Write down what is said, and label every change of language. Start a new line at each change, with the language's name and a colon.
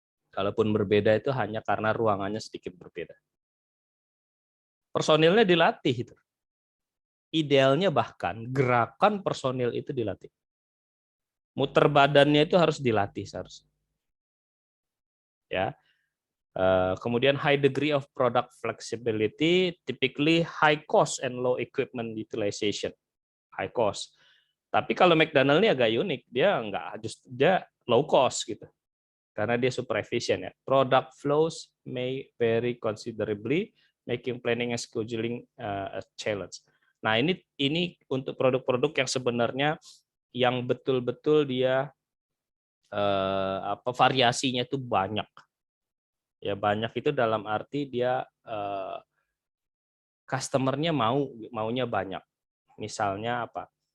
Indonesian: Kalaupun berbeda itu hanya karena ruangannya sedikit berbeda. Personilnya dilatih itu. Idealnya bahkan gerakan personil itu dilatih. Muter badannya itu harus dilatih seharusnya. Ya.
English: Kemudian high degree of product flexibility, typically high cost and low equipment utilization. High cost.
Indonesian: Tapi kalau McDonald ini agak unik, dia low cost gitu. Karena dia super efisien ya.
English: Product flows may vary considerably, making planning and scheduling a challenge.
Indonesian: Nah, ini untuk produk-produk yang sebenarnya yang betul-betul dia variasinya itu banyak. Ya banyak itu dalam arti dia customer-nya maunya banyak. Misalnya apa?